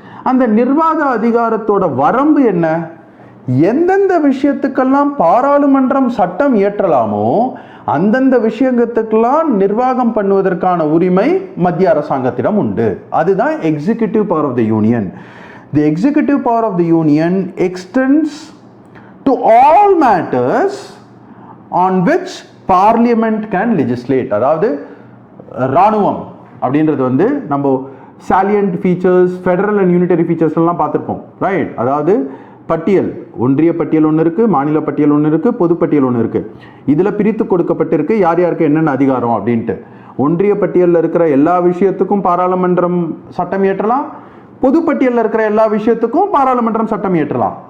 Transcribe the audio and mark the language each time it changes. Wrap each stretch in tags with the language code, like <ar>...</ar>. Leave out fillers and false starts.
<ta>அந்த நிர்வாக அதிகாரத்தோட வரம்பு என்ன? எந்தெந்த விஷயத்துக்கெல்லாம் பாராளுமன்றம் சட்டம் இயற்றலாமோ அந்தந்த விஷயத்துக்கெல்லாம் நிர்வாகம் பண்ணுவதற்கான உரிமை மத்திய அரசாங்கத்திடம் உண்டு. அதுதான்</ta> <en>Executive power of the union. The executive power of the union extends to all matters on which parliament can legislate.</en> <ta>அதாவது ராணுவம் அப்படின்றது நம்ம</ta> <en>salient features, federal and unitary features</en> <ta>எல்லாம் பார்த்துருப்போம் ரைட். அதாவது பட்டியல், ஒன்றிய பட்டியல் ஒன்று இருக்கு, மாநில பட்டியல் ஒன்று இருக்கு, பொது பட்டியல் ஒன்று இருக்கு. இதுல பிரித்து கொடுக்கப்பட்டிருக்கு யார் யாருக்கு என்னென்ன அதிகாரம் அப்படின்ட்டு. ஒன்றிய பட்டியலில் இருக்கிற எல்லா விஷயத்துக்கும் பாராளுமன்றம் சட்டம் இயற்றலாம், பொதுப்பட்டியலில் இருக்கிற எல்லா விஷயத்துக்கும் பாராளுமன்றம் சட்டம் இயற்றலாம்.</ta>